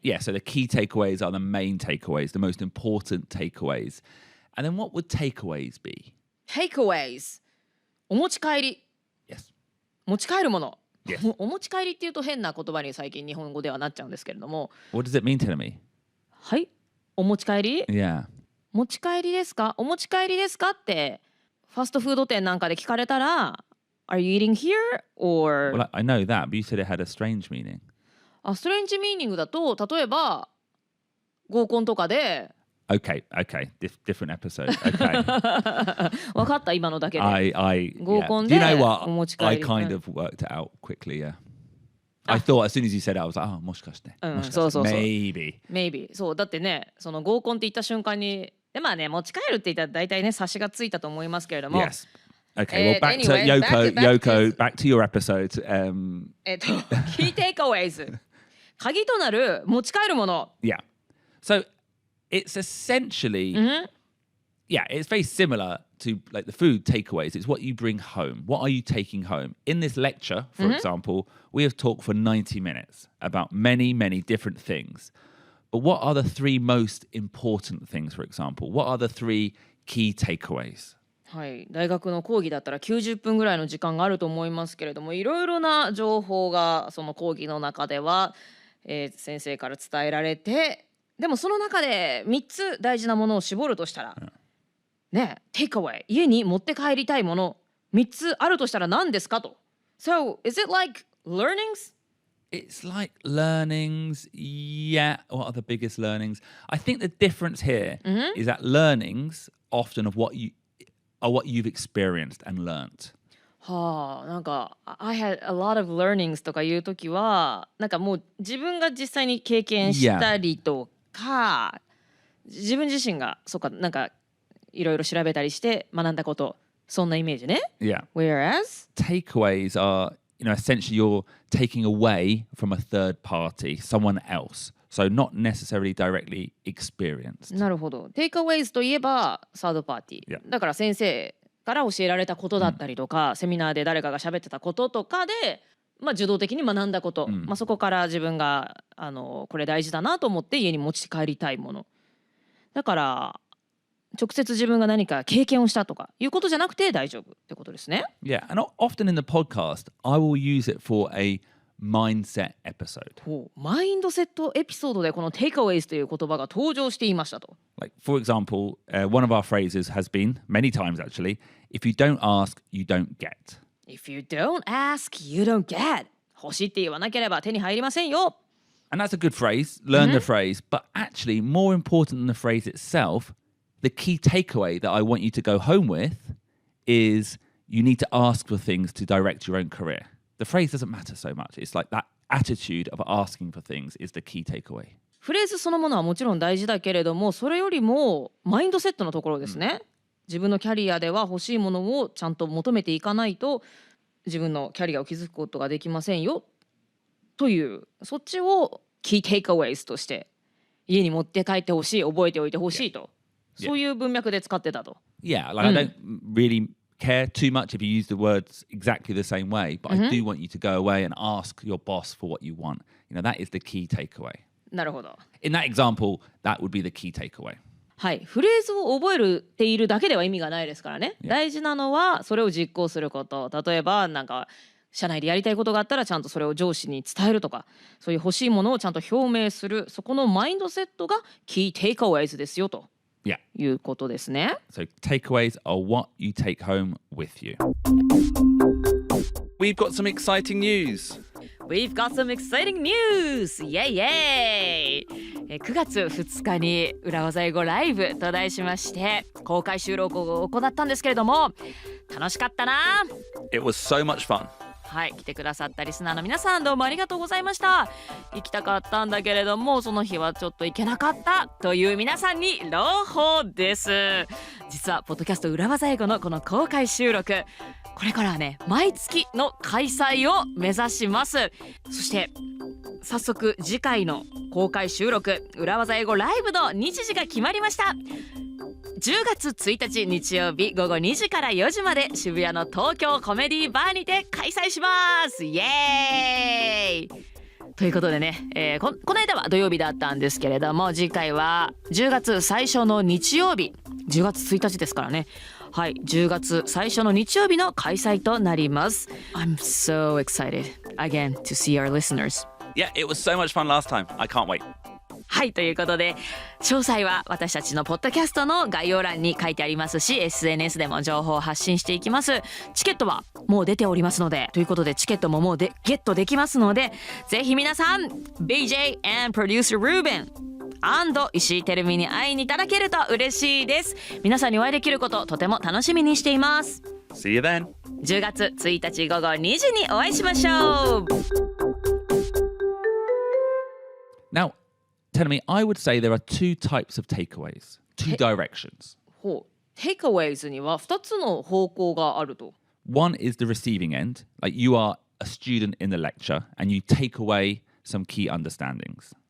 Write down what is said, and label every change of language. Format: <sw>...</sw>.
<en>Yeah, so the key takeaways are the main takeaways, the most important takeaways. And then what would takeaways be?</en> <ja>Takeaways お持ち帰り。</ja> <en>Yes.</en> <ja>持ち帰るもの。</ja> <en>Yes.</en> <ja>お持ち帰りっていうと変な言葉に最近日本語ではなっちゃうんですけれども。</ja> <en>What does it mean to me?</en> <ja>はい。お持ち帰り</ja> <en>Yeah.</en> <ja>持ち帰りですかお持ち帰りですかってファストフード店なんかで聞かれたら</ja> <en>Are you eating here? Or Well, I know that, but you said it had a strange meaning.</en> <ja>ストレンジミーニングだと例えば合コンとかで</ja> <en>Okay. Different episode. Okay.</en> <ja>分かった今のだけで</ja> <en>Yeah.</en> <ja>合コン</ja> <en>Do</en> <ja>で</ja> <en>you know</en> <ja>お持ち</ja> <en>what?</en> <ja>帰り</ja> <en>I kind of worked it out quickly, yeah. I thought as soon as you said it, I was like, oh,</en> <ja>もしかして。そう。</ja> <en>Maybe.</en> <ja>そうだってねその合コンって言った瞬間にでまあね持ち帰るって言ったら大体ね察しがついたと思いますけれども</ja> <en>Yes. Okay, well, back to anyway, Yoko, back to your episode.</en> <ja>Key takeaways 鍵となる持ち帰るもの</ja> <en>Yeah. So it's essentially, yeah, it's very similar to like the food takeaways. It's what you bring home. What are you taking home? In this lecture, for example, we have talked for 90 minutes about many, many different things. But what are the three most important things, for example? What are the three key takeaways?</en> <ja>はい、大学の講義だったら90分ぐらいの時間があると思いますけれどもいろいろな情報がその講義の中では、先生から伝えられてでもその中で3つ大事なものを絞るとしたら、ね、テイクアウェイ家に持って帰りたいもの3つあるとしたら何ですかと。</ja> <en>So, is it like learnings? It's like learnings, yeah. What are the biggest learnings? I think the difference here is that learnings often are what you've experienced and learnt.</en> <ja>はあ、なんか</ja> <en>I had a lot of learnings</en> <ja>とかいうときはなんかもう自分が実際に経験したりとか、自分自身がそうかなんかいろいろ調べたりして学んだことそんなイメージね。</ja> <en>Yeah. Whereas takeaways are, essentially you're taking away from a third party, someone else, So not necessarily directly experienced.</en> <ja>なるほど。テイクアウェイズといえばサードパーティー。</ja> <en>Yeah.</en> <ja>だから先生から教えられたことだったりとか、セミナーで誰かが喋ってたこととかで、受動的に学んだこと、そこから自分がこれ大事だなと思って家に持ち帰りたいもの。だから直接自分が何か経験をしたとかいうことじゃなくて大丈夫ってことですね。</ja> <en>Yeah, and often in the podcast, I will use it for a mindset episode.</en> <ja>マインドセットエピソードでこの takeaways という言葉が登場していましたと。</ja> <en>Like, for example, one of our phrases has been, many times actually, if you don't ask, you don't get. If you don't ask, you don't get.</en> <ja>欲しいって言わなければ手に入りませんよ。</ja> <en>And that's a good phrase, learn the phrase, but actually more important than the phrase itself, the key takeaway that I want you to go home with is you need to ask for things to direct your own career. The phrase doesn't matter so much. It's like that attitude of asking for things is the key takeaway.</en> <ja>フレーズそのものはもちろん大事だけれども、それよりもマインドセットのところですね。自分のキャリアでは欲しいものをちゃんと求めていかないと自分のキャリアを築くことができませんよという、そっちをキーテイクアウェイズとして家に持って帰ってほしい、覚えておいてほしいと、そういう文脈で使ってたと。</ja> <en>Yeah, like I don't really care too much if you use the words exactly the same way, but I do want you to go away and ask your boss for what you want. You know, that is the key takeaway.</en> <ja>なるほど。</ja> <en>In that example, that would be the key takeaway.</en> <ja>はい、フレーズを覚えているだけでは意味がないですからね。大事なのはそれを実行すること。例えばなんか社内でやりたいことがあったらちゃんとそれを上司に伝えるとか、そういう欲しいものをちゃんと表明する、そこのマインドセットがキーテイクアウェイズですよと。</ja> <en>Yeah.</en> <ja>いうことですね。</ja> <en>So takeaways are what you take home with you. We've got some exciting news. We've got some exciting news!</en> <ja>イェイイェイ！9月2日に裏技英語ライブと題しまして公開収録を行ったんですけれども、楽しかったな。</ja> <en>It was so much fun.</en> <ja>はい、来てくださったリスナーの皆さんどうもありがとうございました。行きたかったんだけれどもその日はちょっと行けなかったという皆さんに朗報です。実はポッドキャスト裏技英語のこの公開収録、これからはね毎月の開催を目指します。そして早速次回の公開収録裏技英語ライブの日時が決まりました。 10月1日日曜日午後2時から4時まで渋谷の東京コメディバーにて開催します。イエーイということでね、この間は土曜日だったんですけれども次回は10月最初の日曜日、10月1日ですからね。はい、10月最初の日曜日の開催となります。</ja> <en>I'm so excited again to see our listeners. Yeah, it was so much fun last time. I can't wait.</en> <ja>はい、ということで詳細は私たちのポッドキャストの概要欄に書いてありますし SNS でも情報を発信していきます。チケットはもう出ておりますので、ということでチケットももうゲットできますので、ぜひ皆さん BJ and Producer Ruben石井てるみに会いにいただけると嬉しいです。皆さんにお会いできることとても楽しみにしています。</ja> <en>See you then.</en> <ja>10月1日午後2時にお会いしましょう。</ja> <en>Now, tell me, I would say there are two types of takeaways, two directions.</en> <ja>ほう、takeaways には2つの方向があると。</ja> <en>One is the receiving end, like you are a student in the lecture and you take away some key understandings.</en>